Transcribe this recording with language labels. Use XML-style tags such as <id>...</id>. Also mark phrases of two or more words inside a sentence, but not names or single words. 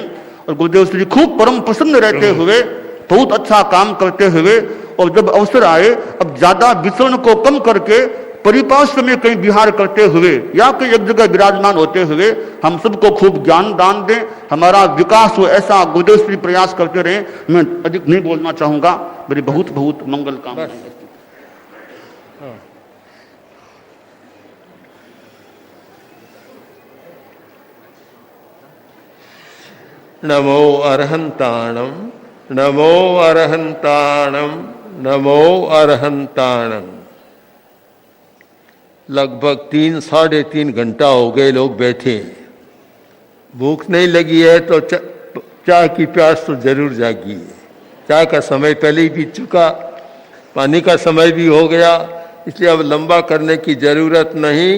<hi>और गुरुदेव श्री खूब परम प्रसन्न रहते हुए, बहुत अच्छा काम करते हुए, और जब अवसर आए अब ज्यादा विचरण को कम करके परिपार्श्व में कहीं विहार करते हुए या कहीं एक जगह विराजमान होते हुए हम सबको खूब ज्ञान दान दें, हमारा विकास हो, ऐसा गुरुदेव श्री प्रयास करते रहें। मैं अधिक नहीं बोलना चाहूंगा, मेरी बहुत बहुत मंगल कामनाएं।</hi> <pra>नमो अरहंताणम, नमो अरहंताणम, नमो अरहंताणम।</pra> <hi>लगभग 3-3.5 घंटा हो गए लोग बैठे। भूख नहीं लगी है तो चाय की प्यास तो जरूर जागी है। चाय का समय पहले ही बीत चुका, पानी का समय भी हो गया, इसलिए अब लंबा करने की जरूरत नहीं।</hi>